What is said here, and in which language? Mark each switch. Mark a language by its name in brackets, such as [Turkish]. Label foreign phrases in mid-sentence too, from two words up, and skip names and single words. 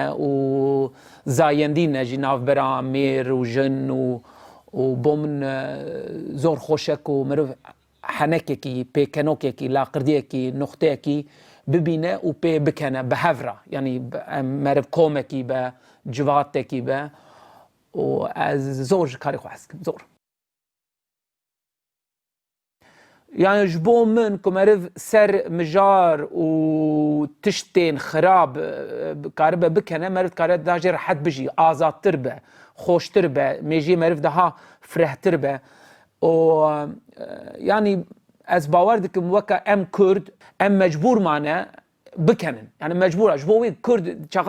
[Kurdish] و زایەندینە ژی ناوبەرا مێر و ژن و بۆ من زۆر خۆشەک و مرۆڤ حەنەکێکی پێکەنۆکێکی لاقردیەکی نوختەیەکی ببینە و پێ بکەنە بە هەڤرا ینی مرۆڤ کۆمێکی بە جواتێکی بە و ئەز زۆر کاری خۆ حەزکم زۆر. یانە ji بۆ من ku meriv ser mijar û tiştên xirab karibe bikene meriv dikare daha jê rehet bijî azadtir be xweştir be mêjiyê meriv daha firehtir be û yanî ez bawer dikim weka em Kurd em mecbûr mane bikenin yani mecbûr ji bo wê Kurd çaqa